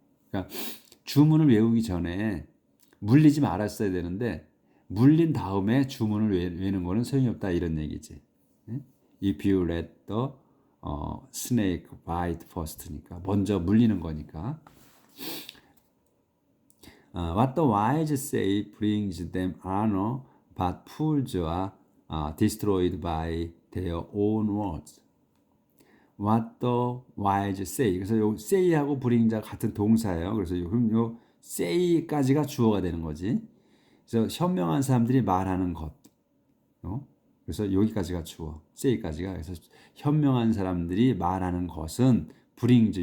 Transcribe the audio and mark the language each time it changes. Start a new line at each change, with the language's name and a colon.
Korean: 그러니까 주문을 외우기 전에 물리지 말았어야 되는데 물린 다음에 주문을 외우는 거는 소용이 없다 이런 얘기지.
English: If you let the snake bite first니까
Korean: 먼저 물리는 거니까.
English: What the wise say brings them honor, but fools are destroyed by their own words. What the wise say.
Korean: 그래서 요 say하고 bring자 같은 동사예요. 그래서 요 say까지가 주어가 되는 거지. 그래서 현명한 사람들이 말하는 것. 그래서 여기까지가 주어. say까지가. 그래서 현명한 사람들이 말하는 것은 brings.